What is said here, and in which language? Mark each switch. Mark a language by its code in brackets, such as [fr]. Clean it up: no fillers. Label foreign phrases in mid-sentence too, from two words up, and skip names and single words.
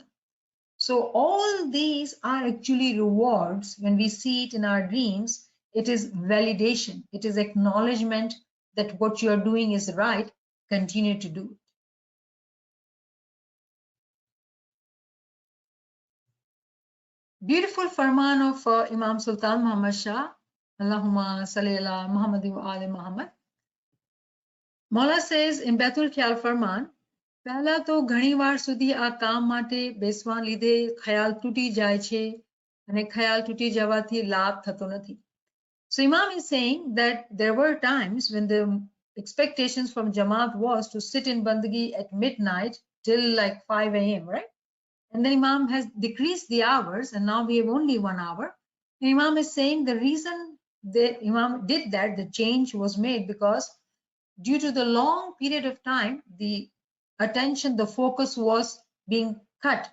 [en] So all these are actually rewards. When we see it in our dreams, it is validation. It is acknowledgement that what you are doing is right. Continue to do it. Beautiful farman of Imam Sultan Muhammad Shah. [ar] اللهم صل على محمد و آل محمد. [en] Maula says in Baitul Khayal farman, [gu] પહેલા તો ઘણીવાર સુધી આ કામ માટે બેસવા લીધે ખ્યાલ તૂટી જાય છે અને ખ્યાલ તૂટી જવાથી લાભ થતો નથી. [en] So Imam is saying that there were times when the expectations from Jamaat was to sit in Bandagi at midnight till like 5 a.m., right? And then Imam has decreased the hours and now we have only 1 hour. And Imam is saying the reason that Imam did that, the change was made because due to the long period of time, the attention, the focus was being cut.